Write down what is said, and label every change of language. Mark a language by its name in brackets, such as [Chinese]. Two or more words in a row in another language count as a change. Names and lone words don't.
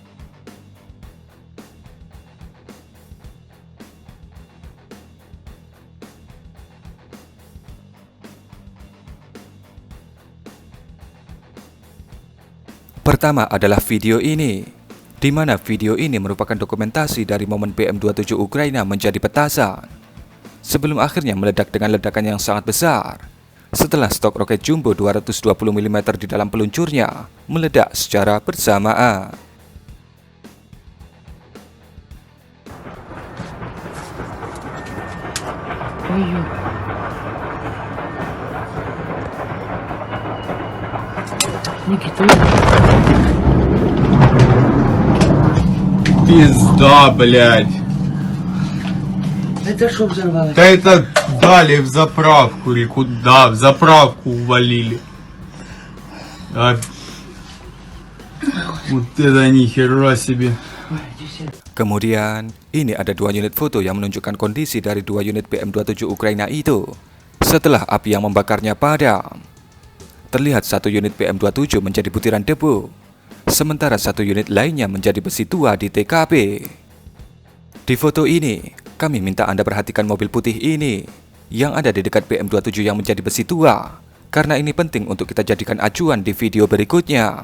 [Indonesian] Pertama adalah video ini, di mana video ini merupakan dokumentasi dari momen BM-27 Ukraina menjadi petasan sebelum akhirnya meledak dengan ledakan yang sangat besar setelah stok roket jumbo 220 mm di dalam peluncurnya meledak secara bersamaan. [Russian] Ой-ой. Никита. Пизда, блядь. Это что взорвалось? Да это дали в заправку или куда? В заправку увалили. А... Вот это нихера себе. Ой, иди сюда. [Indonesian] Kemudian, ini ada 2 unit foto yang menunjukkan kondisi dari 2 unit BM-27 Ukraina itu setelah api yang membakarnya padam. Terlihat 1 unit BM-27 menjadi butiran debu, sementara 1 unit lainnya menjadi besi tua di TKP. Di foto ini, kami minta Anda perhatikan mobil putih ini yang ada di dekat BM-27 yang menjadi besi tua, karena ini penting untuk kita jadikan acuan di video berikutnya.